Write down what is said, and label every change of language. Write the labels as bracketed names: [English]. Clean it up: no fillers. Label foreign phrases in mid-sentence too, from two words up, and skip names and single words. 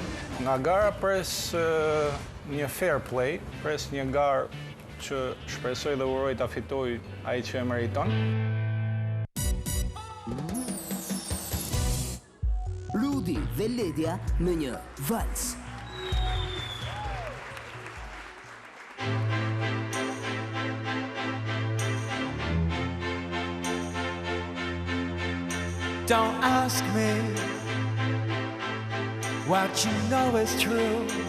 [Albanian] Nga gara pres një [English] fair play, [Albanian] pres një garë që shpresoj dhe uroj ta fitoj ai që e meriton. Rudi dhe Ledja në një vals. [English] Don't ask me what you know is true.